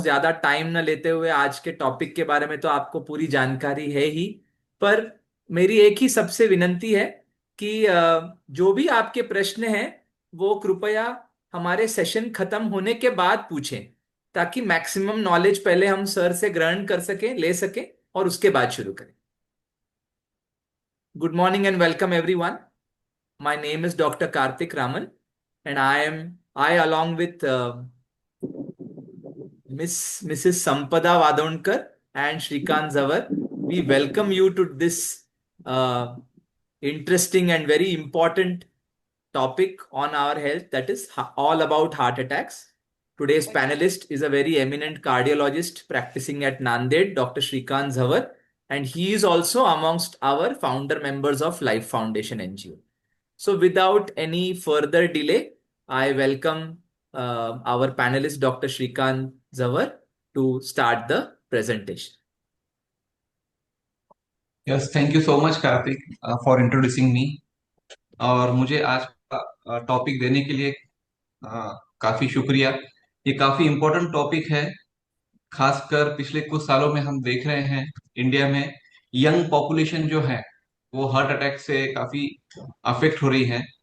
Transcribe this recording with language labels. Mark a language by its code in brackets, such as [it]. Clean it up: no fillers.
[hi] ज्यादा टाइम न लेते हुए, आज के टॉपिक के बारे में तो आपको पूरी जानकारी है ही, पर मेरी एक ही सबसे विनंती है कि जो भी आपके प्रश्न हैं वो कृपया हमारे सेशन खत्म होने के बाद पूछें, ताकि मैक्सिमम नॉलेज पहले हम सर से ग्रहण कर सकें, ले सकें और उसके बाद शुरू करें। [en] Good morning and welcome everyone. My name is Dr. Karthik Raman, and I along with Mrs. Sampada Vadonkar and Shrikant Zawar, we welcome you to this uh, interesting and very important topic on our health, that is all about heart attacks. Today's panelist is a very eminent cardiologist practicing at Nanded, Dr. Shrikant Zawar, and he is also amongst our founder members of Life Foundation NGO. So, without any further delay, I welcome our panelist, Dr. Shrikant Zawar, to start the presentation. Yes, thank you so much Karthik for introducing me. [hi] और मुझे आज का topic देने के लिए काफी शुक्रिया। ये काफी इम्पोर्टेंट टॉपिक है। खासकर पिछले कुछ सालों में हम देख रहे हैं इंडिया में यंग पॉपुलेशन जो है वो हार्ट अटैक से काफी अफेक्ट हो रही है।